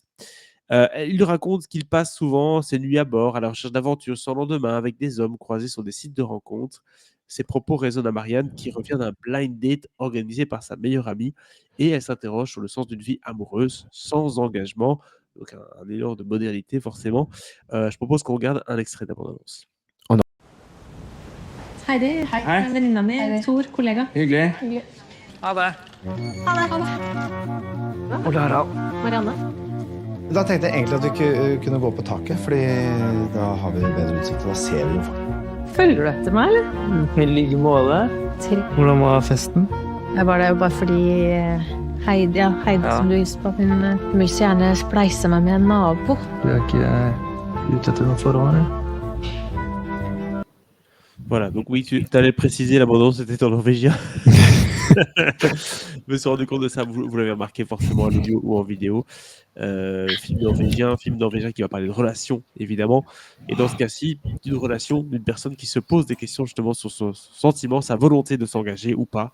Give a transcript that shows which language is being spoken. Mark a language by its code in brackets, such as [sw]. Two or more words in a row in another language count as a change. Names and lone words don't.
[fr] Il lui raconte qu'il passe souvent ses nuits à bord, à la recherche d'aventures sans lendemain, avec des hommes croisés sur des sites de rencontres. Ses propos résonnent à Marianne, qui revient d'un [en] blind date [fr] organisé par sa meilleure amie, et elle s'interroge sur le sens d'une vie amoureuse, sans engagement. Donc un élan de modernité, forcément. Je propose qu'on regarde un extrait d'abondance. [no] Heidi, Hei. det er venninna mi. Hei. Tor, kollega. Hyggelig. Ha det. Og Lara. Marianne. Da tenkte jeg egentlig at vi kunne gå på taket, fordi da har vi bedre utsikt, og da ser vi jo folk. Følger du etter meg, eller? I like måte. Hvordan var festen? Jeg var der jo bare fordi Heidi, Ja. som du hilste på, hun vil så gjerne spleise meg med en nabo. Du er ikke ute etter noe forhold, eller? [fr] Voilà, donc oui, tu allais préciser, l'abondance était en norvégien. Je me suis rendu compte de ça, vous l'avez remarqué forcément en audio ou en vidéo. Film norvégien qui va parler de relations, évidemment. Et dans ce cas-ci, d'une relation d'une personne qui se pose des questions justement sur son sentiment, sa volonté de s'engager ou pas.